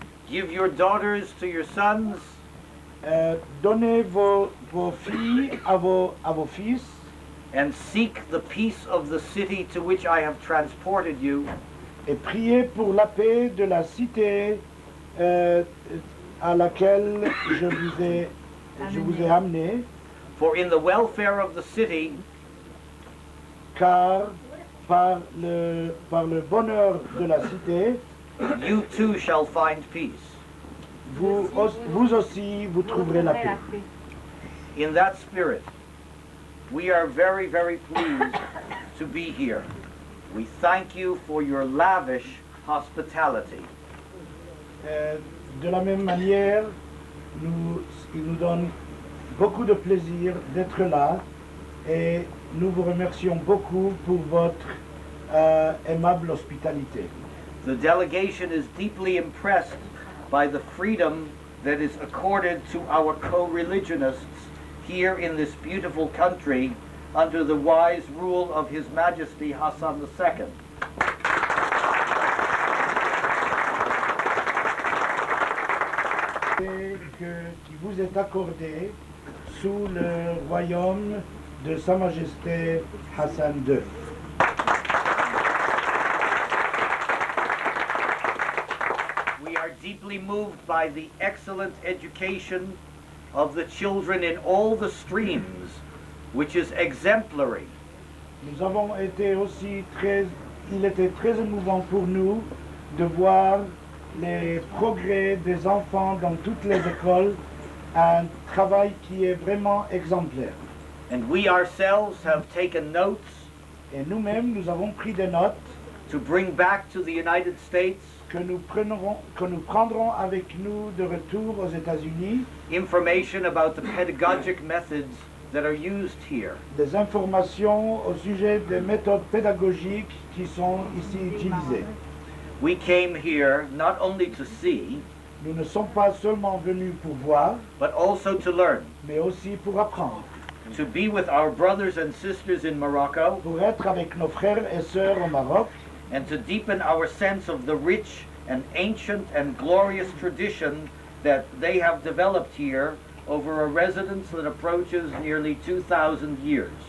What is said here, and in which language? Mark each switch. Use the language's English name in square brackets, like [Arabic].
[English] give your daughters to your sons, [French] donnez vos filles à vos fils, [English] and seek the peace of the city to which I have transported you, [French] et priez pour la paix de la cité à laquelle je vous ai amené, [English] for in the welfare of the city [French] car par le bonheur de la cité, [English] you too shall find peace. [French] vous aussi vous trouverez la paix. [English] In that spirit, we are very, very pleased to be here. We thank you for your lavish hospitality. [French] De la même manière, il nous donne beaucoup de plaisir d'être là et nous vous remercions beaucoup pour votre aimable hospitalité. [English] The delegation is deeply impressed by the freedom that is accorded to our co-religionists here in this beautiful country under the wise rule of His Majesty Hassan II. [French] Qui vous est accordé sous le royaume de Sa Majesté Hassan II. [English] We are deeply moved by the excellent education of the children in all the streams, which is exemplary. [French] Nous avons été aussi il était très émouvant pour nous de voir les progrès des enfants dans toutes les écoles, un travail qui est vraiment exemplaire. [English] And we ourselves have taken notes [French] Et nous-mêmes, nous avons pris des notes [English] to bring back to the United States [French] que nous prendrons avec nous de retour aux États-Unis, [English] information about the pedagogic methods that are used here. [French] des informations au sujet des méthodes pédagogiques qui sont ici utilisées. [English] We came here not only to see, [French] Nous ne sommes pas seulement venus pour voir, [English] but also to learn, [French] mais aussi pour apprendre, [English] to be with our brothers and sisters in Morocco, [French] pour être avec nos frères et sœurs au Maroc, [English] and to deepen our sense of the rich and ancient and glorious tradition that they have developed here over a residence that approaches nearly 2,000 years.